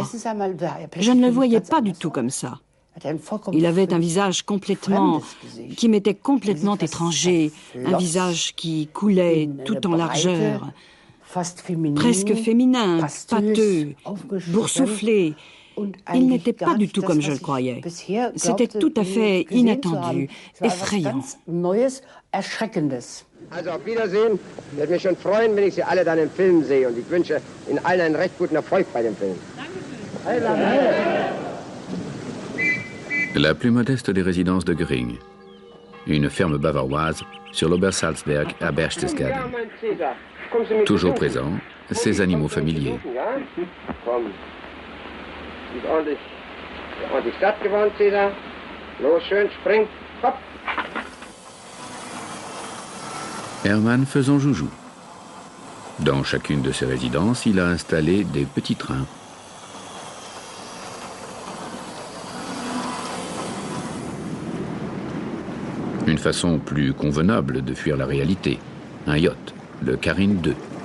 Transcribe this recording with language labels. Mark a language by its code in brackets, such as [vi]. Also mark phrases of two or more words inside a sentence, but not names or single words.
[fr] Je ne le voyais pas du tout comme ça. Il avait un visage qui m'était complètement étranger, un visage qui coulait tout en largeur, presque féminin, pâteux, boursouflé. Il n'était pas du tout comme je le croyais. C'était tout à fait inattendu, effrayant. [de] Also auf Wiedersehen. Ich werde mich schon freuen, wenn ich Sie alle dann im Film sehe. Und ich wünsche Ihnen allen einen recht guten Erfolg bei dem Film. [fr] La plus modeste des résidences de Göring. Une ferme bavaroise sur l'Obersalzberg à Berchtesgaden. Toujours présent, ses animaux familiers. [de] Ordentlich satt geworden, Cäsar. Los, schön, spring, hopp. [fr] Hermann faisant joujou. Dans chacune de ses résidences, il a installé des petits trains. Une façon plus convenable de fuir la réalité. Un yacht, le Karin II.